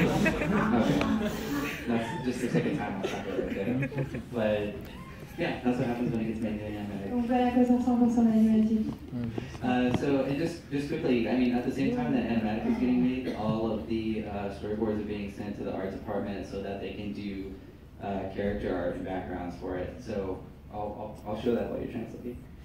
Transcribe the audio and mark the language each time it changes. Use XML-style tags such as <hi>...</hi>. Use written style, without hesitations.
<en>That's just the second time I'll stop it right there. But yeah, that's what happens when it gets made in animatic.</en> <fr>Donc voilà à quoi ça ressemble en animatique.</fr> <en>So, and just quickly, I mean, at the same time that animatic is getting made, all of the storyboards are being sent to the art department so that they can do character art and backgrounds for it. So I'll show that while you're translating.</en>